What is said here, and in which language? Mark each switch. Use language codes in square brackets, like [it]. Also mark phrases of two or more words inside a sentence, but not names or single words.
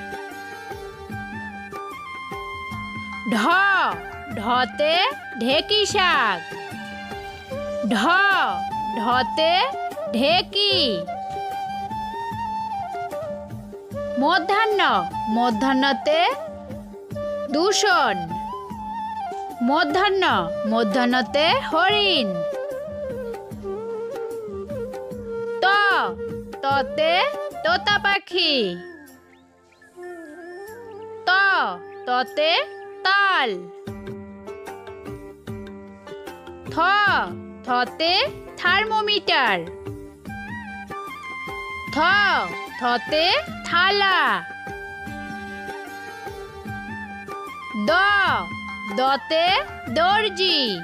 [bn] ঢ ঢতে ঢেকি শাক, ঢ ঢতে ঢেকি, মধ্যাহ্ন মধ্যাহ্নতে দূষণ, মধ্যাহ্ন মধ্যাহ্নতে হরিণ, ত ততে তোতা পাখি, ত ততে তাল, থ থতে থার্মোমিটার, থ থতে থালা, দ দতে দর্জি,